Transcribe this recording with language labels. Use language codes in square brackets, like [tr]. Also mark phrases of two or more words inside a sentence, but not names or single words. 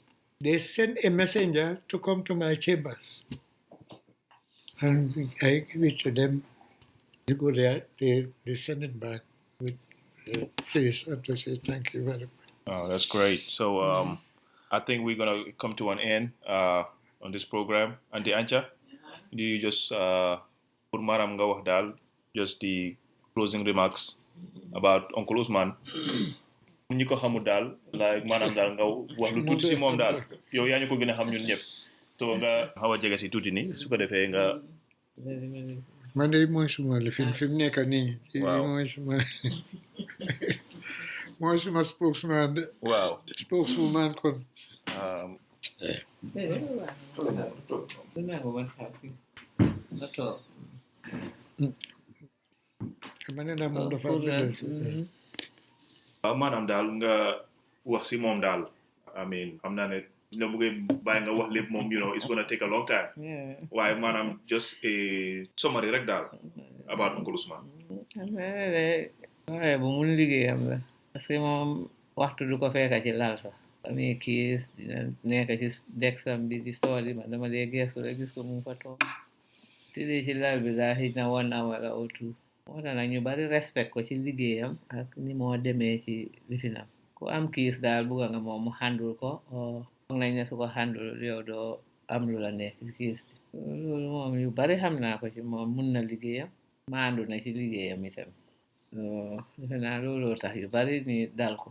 [en] They send a messenger to come to my chambers, and I give it to them. They go there. They send it back with please and to say thank you very much. Oh, that's great. So I think we're gonna come to an end on this program. Auntie Ancha, do you just put Maram [wo] nga wax daal [en] just the closing remarks about Uncle Ousman? [wo] ñi ko xamul daal like maanaam daal nga wax lu tuuti si moom daal yow yaa ñu ko gën a xam ñun ñëpp so nga xaw a jege si tuuti ni su ko defee nga. man de mooy suma lifin fi mu nekk nii. Waaw mooy suma spokesman de. waaw spokesman kon. ma ne naa moom dafa waaw maanaam daal nga wax si moom daal [en] I mean [wo] xam naa ne la bëggee bàyyi nga wax lépp moom [en] it's gonna take a long time [wo] waaye maanaam [en] just a summary [wo] rek daal about Uncle Ousman. waaye bu mun liggéeyam la [fr] parce que [wo] moom waxtu du ko fekka ci lal sax amee kiis dina nekk ci dexam bi di story ma dama dee geesu rek gis ko mu fa toog tëddee ci lal bi daa xëj na 1 hour la [fr] au tout [wo] moo tax nag ñu bari respect ko ci liggéeyam ak ni moo demee ci lifinam ku am kiis daal bugga nga moom mu handle ko foog nañ ne su ko handle yow doo am lu la neex ci kiis bi loolu moom yu bari xam naa ko ci moom mun na liggéeyam maandu na ci liggéeyam itam defe naa looloo tax yu bari ni dal ko